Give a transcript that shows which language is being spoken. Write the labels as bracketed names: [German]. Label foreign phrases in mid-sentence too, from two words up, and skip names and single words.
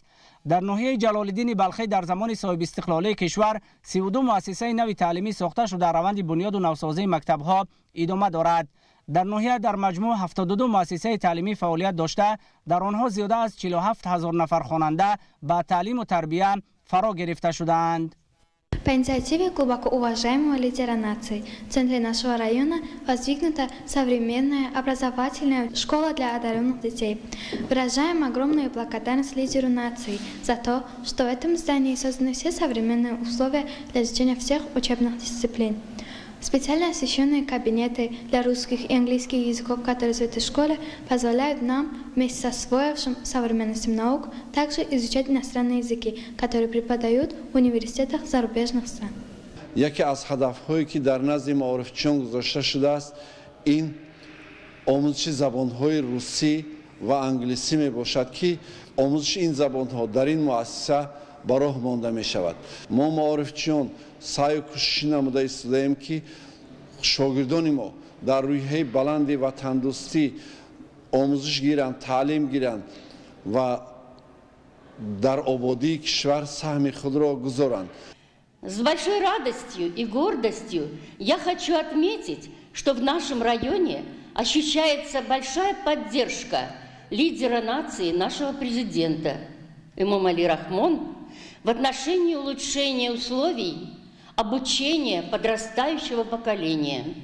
[Tajik] дар ноҳияи ҷалолиддини балхӣ дар замони соҳибистиқлолии кишвар 32 муассисаи нави таълимӣ сохта шуда раванди бунёду навсозии мактабҳо идома дорад. дар ноҳия дар маҷмӯъ 72 муассисаи таълимӣ фаъолият дошта дар онҳо зиёда аз 47 000 нафар хонанда ба таълиму тарбия фаро гирифта шуданд. [Russian] По инициативе глубоко уважаемого лидера нации в центре нашего района воздвигнута современная образовательная школа для одаренных детей. Выражаем огромную благодарность лидеру нации за то, что в этом здании созданы все современные условия для изучения всех учебных дисциплин. Специально освещенные кабинеты для русских и английских языков, которые в этой школе, позволяют нам, вместе со освоившим современностью наук, также изучать иностранные языки, которые преподают в университетах зарубежных стран. [Tajik] яке аз ҳадафҳое ки дар назди маорифчиён гузошта шудааст ин омӯзиши забонҳои русӣ ва англисӣ мебошад ки омӯзиши ин забонҳо дар ин муассиса ба роҳ монда мешавад. мо маорифчиён саъю кӯшиш намуда истодаем ки шогирдони мо дар рӯҳияи баланди ватандӯстӣ омӯзиш гиранд, таълим гиранд ва дар ободии кишвар саҳми худро гузоранд. [Russian] С большой радостью и гордостью я хочу отметить, что в нашем районе ощущается большая поддержка лидера нации, нашего президента Эмомали Рахмон в отношении улучшения условий обучения подрастающего поколения.